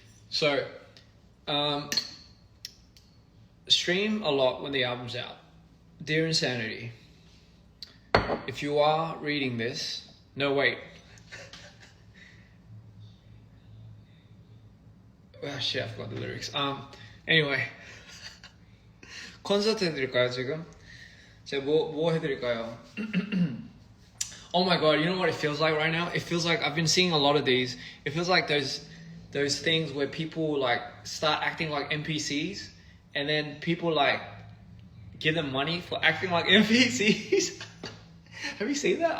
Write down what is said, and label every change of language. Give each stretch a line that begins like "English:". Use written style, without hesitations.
English: So, stream a lot when the album's out. Dear Insanity, if you are reading this, no wait. Oh shit, I forgot the lyrics. Anyway,
Korean: 콘서트 해드릴까요 지금? 제가 뭐 해드릴까요?
English: Oh my god, you know what it feels like right now? It feels like I've been seeing a lot of these. It feels like those things where people start acting like NPCs, and then people give them money for acting like NPCs. Have you seen that?